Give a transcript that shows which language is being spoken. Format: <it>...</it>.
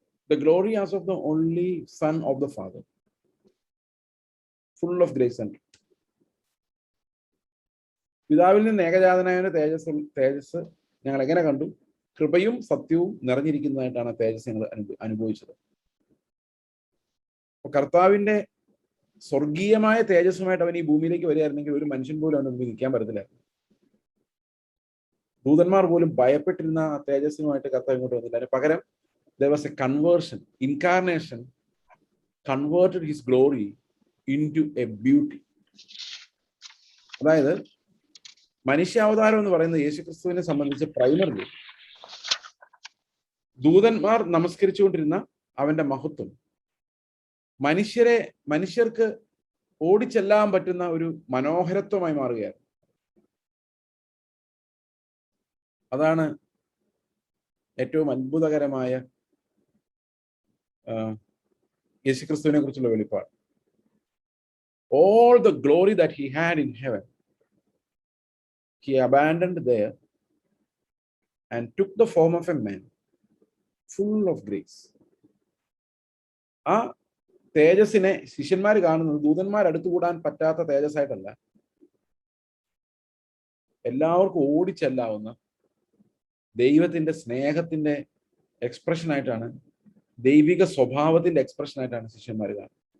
<en>The glory as of the only Son of the Father, full of grace and truth.</en> <ml>പിതാവിൽ നിന്ന് ഏകജാതനായ തേജസ് ഞങ്ങൾ എങ്ങനെ കണ്ടു? കൃപയും സത്യവും നിറഞ്ഞിരിക്കുന്നതായിട്ടാണ് തേജസ് ഞങ്ങൾ അനുഭവിച്ചത്. കർത്താവിന്റെ സ്വർഗീയമായ തേജസ്സുമായിട്ട് അവൻ ഈ ഭൂമിയിലേക്ക് വരികയായിരുന്നെങ്കിൽ ഒരു മനുഷ്യൻ പോലും അവന് മുമ്പിൽ നിൽക്കാൻ പറ്റത്തില്ലായിരുന്നു. ദൂതന്മാർ പോലും ഭയപ്പെട്ടിരുന്ന ആ തേജസ്സുമായിട്ട് കർത്താവ് ഇങ്ങോട്ട് വന്നില്ല. അതിന് പകരം</ml> <en>there was a conversion, incarnation converted his glory into a beauty.</en> <ml>അതായത് മനുഷ്യാവതാരം എന്ന് പറയുന്നത് യേശുക്രിസ്തുവിനെ സംബന്ധിച്ച് പ്രൈമറി ദൂതന്മാർ നമസ്കരിച്ചുകൊണ്ടിരുന്ന അവന്റെ മഹത്വം മനുഷ്യർക്ക് ഓടിച്ചെല്ലാൻ പറ്റുന്ന ഒരു മനോഹരത്വമായി മാറുകയാണ്. അതാണ് ഏറ്റവും അത്ഭുതകരമായ യേശുക്രിസ്തുവിനെ കുറിച്ചുള്ള വെളിപ്പാട്.</ml> <en>All the glory that he had in heaven, he abandoned there and took the form of a man, full of grace.</en> <ml>ആ തേജസ്സിനെ ശിഷ്യന്മാർ കാണുന്നത് ദൂതന്മാർ അടുത്തുകൂടാൻ പറ്റാത്ത തേജസ്സായിട്ടല്ല, എല്ലാവർക്കും ഓടിച്ചെല്ലാവുന്ന ദൈവത്തിന്റെ സ്നേഹത്തിന്റെ എക്സ്പ്രഷൻ ആയിട്ടാണ്, ദൈവിക സ്വഭാവത്തിന്റെ എക്സ്പ്രഷൻ ആയിട്ടാണ് ശിഷ്യന്മാർ കാണുന്നത്.</ml>